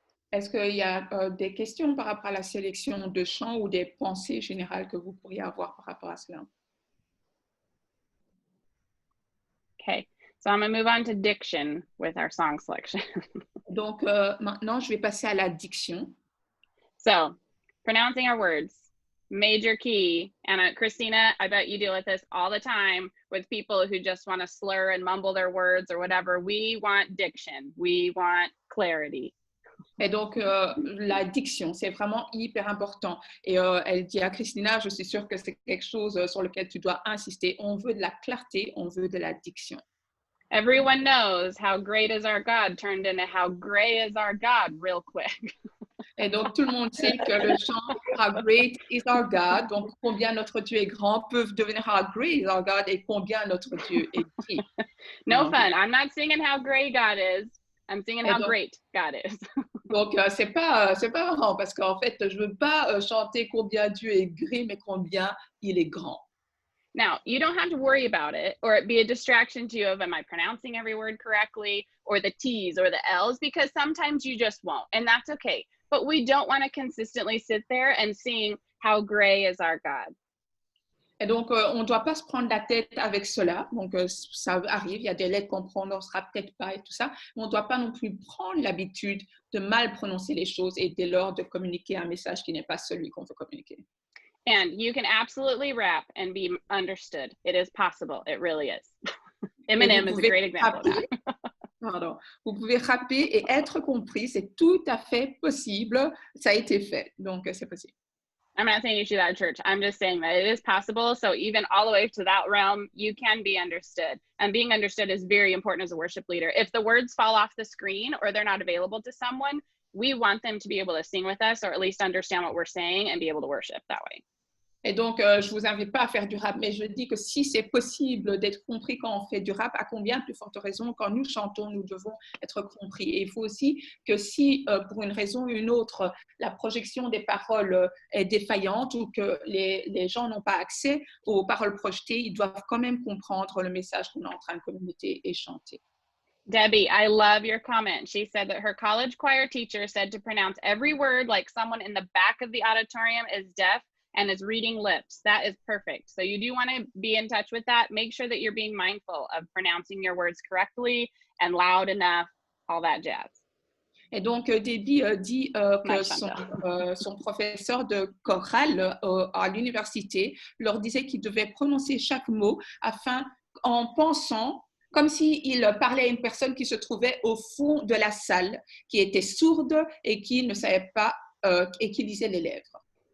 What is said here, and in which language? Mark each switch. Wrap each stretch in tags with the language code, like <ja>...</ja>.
<fr>Est-ce qu'il y a des questions par rapport à la sélection de chants ou des pensées générales que vous pourriez avoir par rapport à cela?</fr> <en>Okay, so I'm gonna move on to diction with our song selection.</en> <fr>Donc, maintenant, je vais passer à la diction.</fr> <en>So, pronouncing our words, major key. And Christina, I bet you deal with this all the time with people who just want to slur and mumble their words or whatever. We want diction. We want clarity.</en> <fr>Et donc, la diction, c'est vraiment hyper important. Et elle dit à Christina, je suis sûre que c'est quelque chose sur lequel tu dois insister. On veut de la clarté, on veut de la diction.</fr> <en>Everyone knows how great is our God turned into how gray is our God real quick.</en> <fr>Et donc, tout le monde sait que le chant How great is our God, donc combien notre Dieu est grand, peuvent devenir How great is our God et combien notre Dieu est gris.</fr> <en>No fun. I'm not singing how gray God is. I'm singing how great God is.</en> <fr>Donc, c'est pas marrant parce qu'en fait, je veux pas chanter combien Dieu est gris, mais combien il est grand.</fr> <en>Now, you don't have to worry about it or it be a distraction to you of, am I pronouncing every word correctly, or the T's or the L's, because sometimes you just won't, and that's okay. But we don't want to consistently sit there and sing how gray is our God.</en> <fr>Et donc, on ne doit pas se prendre la tête avec cela. Donc, ça arrive, il y a des lettres qu'on ne prononcera peut-être pas et tout ça. Mais on ne doit pas non plus prendre l'habitude de mal prononcer les choses et dès lors de communiquer un message qui n'est pas celui qu'on veut communiquer.</fr> <en>And you can absolutely rap and be understood. It is possible. It really is. Eminem is a great example of that.</en> <fr>Pardon. Vous pouvez rapper et être compris. C'est tout à fait possible. Ça a été fait. Donc, c'est possible.</fr> <en>I'm not saying you should do that at church. I'm just saying that it is possible. So even all the way to that realm, you can be understood. And being understood is very important as a worship leader. If the words fall off the screen or they're not available to someone, we want them to be able to sing with us or at least understand what we're saying and be able to worship that way.</en> <fr>Et donc, je ne vous invite pas à faire du rap, mais je dis que si c'est possible d'être compris quand on fait du rap, à combien plus forte raison, quand nous chantons, nous devons être compris. Et il faut aussi que si, pour une raison ou une autre, la projection des paroles est défaillante ou que les gens n'ont pas accès aux paroles projetées, ils doivent quand même comprendre le message qu'on est en train de communiquer et chanter.</fr> <en>Debbie, I love your comment. She said that her college choir teacher said to pronounce every word like someone in the back of the auditorium is deaf and is reading lips. That is perfect. So you do want to be in touch with that. Make sure that you're being mindful of pronouncing your words correctly and loud enough, all that jazz.</en> <fr>Et donc, Debbie dit que son professeur de chorale à l'université leur disait qu'il devait prononcer chaque mot en pensant comme s'il parlait à une personne qui se trouvait au fond de la salle, qui était sourde et qui ne savait pas et qui lisait les lèvres.</fr>